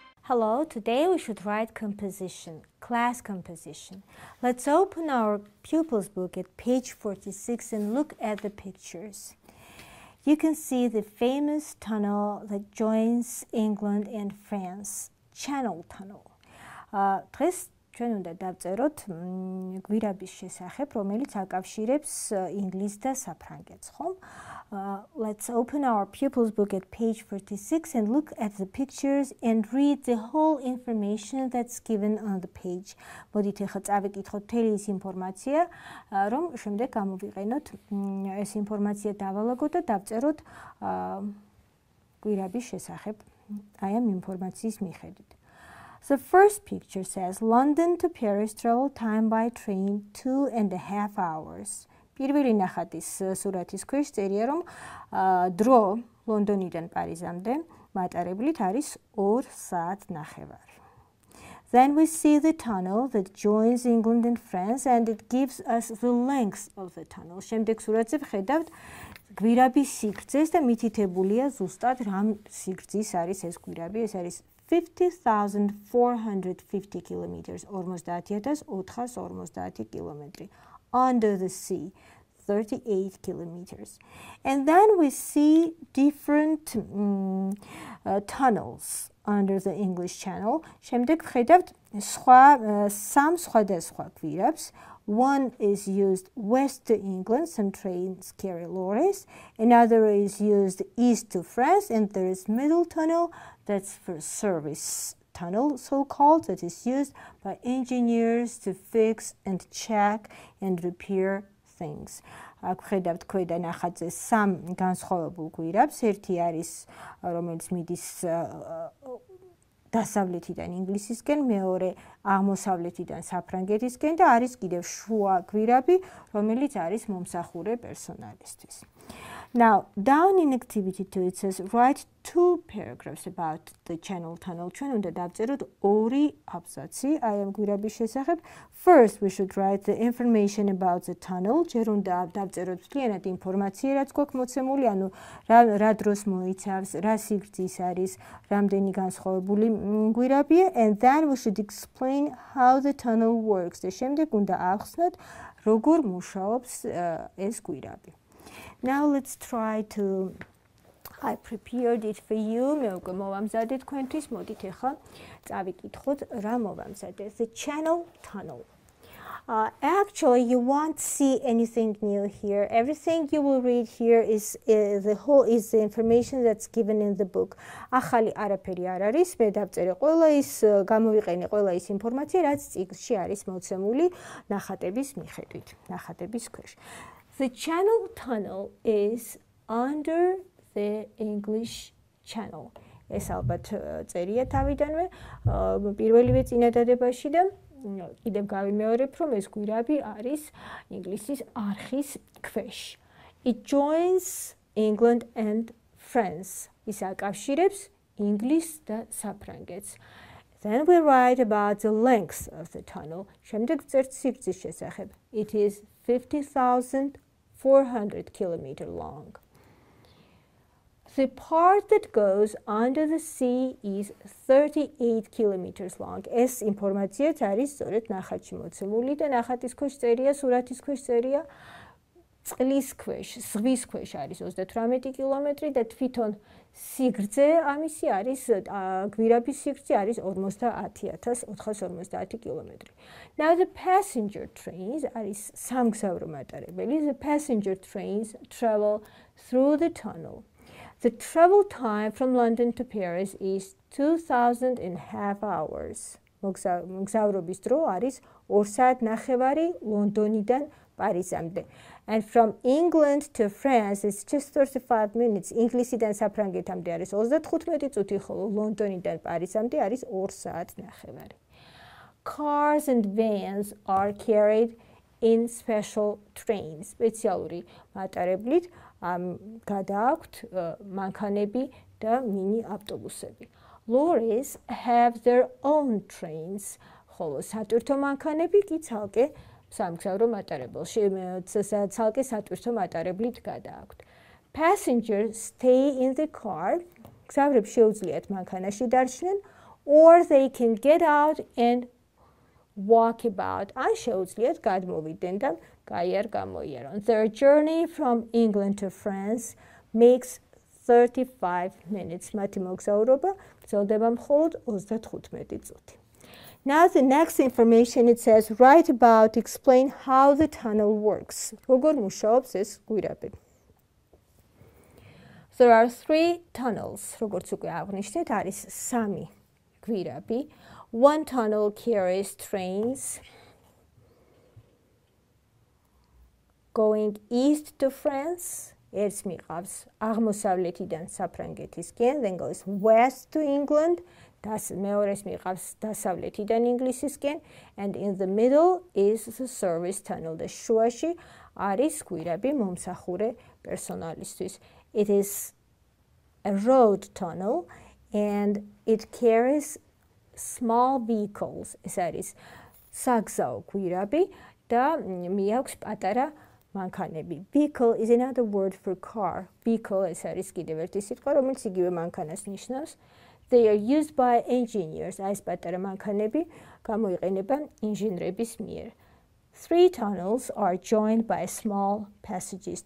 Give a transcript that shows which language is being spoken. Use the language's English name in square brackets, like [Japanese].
[English] Hello, today we should write composition, class composition. Let's open our pupils book at page 46 and look at the pictures. You can see the famous tunnel that joins England and France, Channel Tunnel. [Georgian] დღეს ჩვენ უნდა დავწეროთ გვირაბის შესახებ, რომელიც აკავშირებს ინგლისს და საფრანგეთს, ხომ? [English] Let's open our pupils book at page 46 and look at the pictures and read the whole information that's given on the page. [Georgian] მოდით ახლა წავიკითხოთ მთელი ის ინფორმაცია, რომ შემდეგ გამოვიყენოთ ეს ინფორმაცია დავალაგოთ და დავწეროთ გვირაბის შესახებ აი ამ ინფორმაციის მიხედვით. [English] The first picture says London to Paris travel time by train 2.5 hours. [Georgian] პირველი ნახატის სურათის ქვეშ წერია, რომ დრო ლონდონიდან პარიზამდე მატარებლით არის 2 საათნახევარი. [English] Then we see the tunnel that joins England and France and it gives us the length of the tunnel. [Georgian] შემდეგ სურათზე ვხედავთ გვირაბის სიგრძეს და მითითებულია ზუსტად რამ სიგრძის არის ეს გვირაბი. ეს არის 50,450 kilometers, 50,450 kilometri. [English] Under the sea, 38 kilometers. And then we see different tunnels under the English Channel. [Georgian] შემდეგ ვხედავთ სამ სხვადასხვა გვირაბს. [English] One is used west to England, some trains carry lorries. Another is used east to France, and there is middle tunnel, that's for service tunnel, so-called, that is used by engineers to fix and check and repair things. [Georgian] აქ ვხედავთ ქვედა ნახატზე სამ განსხვავებულ გვირაბს. ერთი არის, რომელიც მიდის დასავლეთიდან ინგლისისკენ, მეორე აღმოსავლეთიდან საფრანგეთისკენ და არის კიდევ შუა გვირაბი, რომელიც არის მომსახურე პერსონალისთვის. [English] Now, down in activity 2 it says write 2 paragraphs about the Channel Tunnel. [Georgian] ჩვენ უნდა დავწეროთ 2 აბზაცი აი ამ გვირაბის შესახებ. [English] First, we should write the information about the tunnel. [Georgian] ჯერ უნდა დავწეროთ მთლიანად ინფორმაცია, რაც გვაქვს მოცემული, ანუ რა დროს მოიცავს, რა სიგრძის არის, რამდენი განსხვავებული გვირაბია, [English] and then we should explain how the tunnel works. [Georgian] და შემდეგ უნდა ავხსნათ, როგორ მუშაობს ეს გვირაბი. [English] Now let's try to, I prepared it for you. [Georgian] მე უკვე მოვამზადე თქვენთვის, მოდით ახლა წავიკითხოთ რა მოვამზადე. [English] The Channel Tunnel. Actually, you won't see anything new here. Everything you will read here is the information that's given in the book. [Georgian] ახალი არაფერი არ არის. მე დავწერე ყველა ის გამოვიყენე ყველა ის ინფორმაცია, რაც წიგნში არის მოცემული ნახატების მიხედვით, ნახატების ქვეშ. [English] The Channel Tunnel is under the English Channel. [Georgian] ეს ალბათ წერია თავიდანვე პირველივე წინადადებაში და კიდევ გავიმეორებ, რომ ეს გვირაბი არის ინგლისის არხის ქვეშ. [English] It joins England and France. [Georgian] ის აკავშირებს ინგლისს და საფრანგეთს. [English] Then we write about the length of the tunnel. [Georgian] შემდეგ ვწერთ სიგრძის შესახებ. [English] It is 50,400 kilometer long. The part that goes under the sea is 38 kilometers long. [Georgian] ეს ინფორმაციაც არის სწორედ ნახატში მოცემული და ნახატის ქვეშ წერია, სურათის ქვეშ წერია, წყლის ქვეშ, ზღვის ქვეშ არის 38 კილომეტრი და თვითონ სიგრძე ამისი არის, გვირაბის სიგრძე არის 50,450 კილომეტრი. [English] Now the passenger trains [Georgian] არის სამგზავრო მატარებელი. [English] The passenger trains travel through the tunnel. The travel time from London to Paris is 2.5 hours. [Georgian] მოგზაურობის დრო არის 2 საათნახევარი ლონდონიდან პარიზამდე. [English] And from England to France it's just 35 minutes. [Georgian] ინგლისიდან საფრანგეთამდე არის 35 წუთი, ხოლო ლონდონიდან პარიზამდე არის 2 საათნახევარი. [English] Cars and vans are carried in special trains. [Georgian] სპეციალური მატარებლით გადააქვთ მანქანები და მინი ავტობუსები. [English] Lorries have their own trains. [Georgian] ხოლო სატვირთო მანქანები კი ცალკე სამგზავრო მატარებელში, ცალკე სატვირთო მატარებლით გადააქვთ. [English] Passengers stay in the car, [Georgian] გზავრებს შეუძლიათ მანქანაში დარჩნენ, [English] or they can get out and walk about. [Georgian] ან შეუძლიათ გადმოვიდნენ და გაიარ გამოიარონ. [English] Their journey from England to France makes 35 minutes. [Georgian] მათი მოგზაურობა გრძელდება მხოლოდ 35 წუთი. [English] Now the next information it says write about, explain how the tunnel works. [Georgian] როგორ მუშაობს ეს გვირაბი. [English] There are 3 tunnels. [Georgian] როგორც უკვე აღვნიშნეთ, არის 3 გვირაბი. [English] One tunnel carries trains going east to France. [Georgian] Erts მიყავს აღმოსავლეთიდან საფრანგეთისკენ, [English] then goes west to England. [Georgian] მეორეს მიყავს დასავლეთიდან ინგლისისკენ, [English] and in the middle is the service tunnel. [Georgian] და შუაში არის გვირაბი მომსახურე პერსონალისთვის. [English] It is a road tunnel and it carries small vehicles. [Georgian] ეს არის საგზაო გვირაბი და მიაქვს პატარა მანქანები. [English] Vehicle is another word for car. [Georgian] Vehicle ეს არის კიდევ ერთი სიტყვა, რომელიც იგივე მანქანას ნიშნავს. [English] They are used by engineers. [Georgian] ეს პატარა მანქანები გამოიყენება ინჟინრების მიერ. [English] 3 tunnels are joined by small passages.